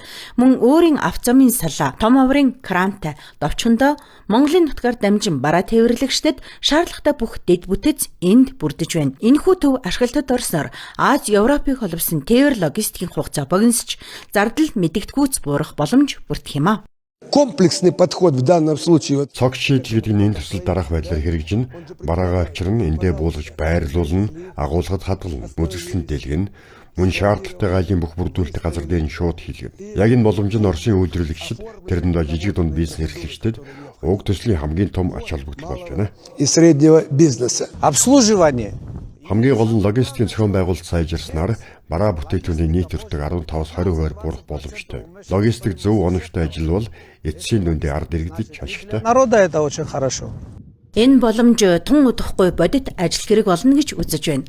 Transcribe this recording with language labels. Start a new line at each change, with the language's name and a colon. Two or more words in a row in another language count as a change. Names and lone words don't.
Mongolian: Мөн өөрийн авцамын салаа, том аврын крантай довчхондоо Монголын нутгаар дамжин бараа тээвэрлэгчдэд шаардлагатай бүх дэд бүтэц энд бүрдэж байна. Энэхүү төв ашиглалтад орсноор Аз, Европыг холбосон тээвэр логистикийн хугацаа богиносч зардал мэдэгдэхүйц буурах боломж бүрдэх юм а.
Russian: Комплексный подход в данном случае.
Mongolian: Цогц шийдэл гэдэг нь энэ төсөл дараах байдлаар хэрэгжин, бараагаа авчирна, эндээ буулгаж байрлуулна, агуулгад хадгална, үзэсгэлэн дэлгэн, мөн шаардлагатай гайлын бүх бүрдүүлэлтийг газар дээр нь шууд хийлгэнэ. Яг энэ боломж нь Оросын үйлдвэрлэгчид, тэрэнд жижиг дунд бизнес эрхлэгчдэд уг төслийн хамгийн том ач холбогдол болж байна.
Russian: И среднего бизнеса. Обслуживание.
Mongolian: Хамгийн гол нь логистикийн зохион байгуулалт сайжирснаар бараа бүтээгдэхүүний нийт өртөг 15-20% буурах боломжтой. Логистик зөв оновчтой ажил бол эцсийн дүндээ ард иргэдэж ашигтай.
Russian: Народа это очень хорошо.
Mongolian: Энэ боломж тун удахгүй бодит ажил хэрэг болно гэж үзэж байна.